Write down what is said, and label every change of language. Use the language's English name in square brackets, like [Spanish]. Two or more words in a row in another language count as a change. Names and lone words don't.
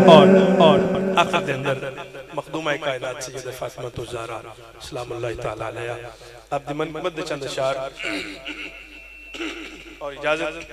[Punjabi] اور آخر دے اندر مخدومہ کائنات سیدہ فاطمہ تو زہرا سلام اللہ تعالیٰ علیہا اب دی منقبت دے چند اشعار اور اجازت.